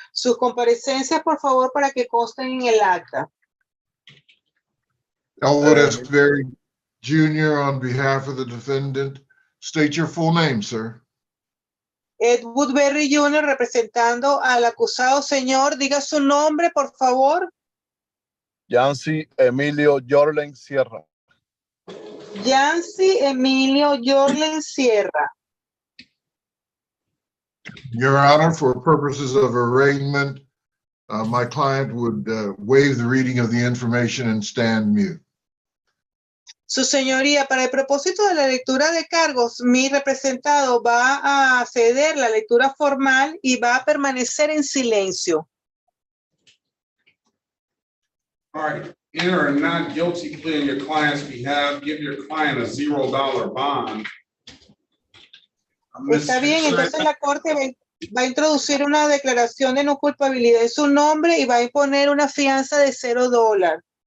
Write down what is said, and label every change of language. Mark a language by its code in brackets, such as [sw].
[es] Sus comparecencias, por favor, para que consten en el acta. [en] Elwood S. Berry Jr. on behalf of the defendant. State your full name, sir. [es] Edward Berry Jr. representando al acusado. Señor, diga su nombre, por favor. Yancy Emilio Yorlen Sierra. Yancy Emilio Yorlen Sierra. [en] Your Honor, for purposes of arraignment, my client would waive the reading of the information and stand mute. [es] Su señoría, para el propósito de la lectura de cargos, mi representado va a ceder la lectura formal y va a permanecer en silencio. [en] All right. Enter a not guilty plea on your client's behalf. Give your client a $0 bond. [es] Está bien, entonces la corte va a introducir una declaración de no culpabilidad en su nombre y va a imponer una fianza de $0.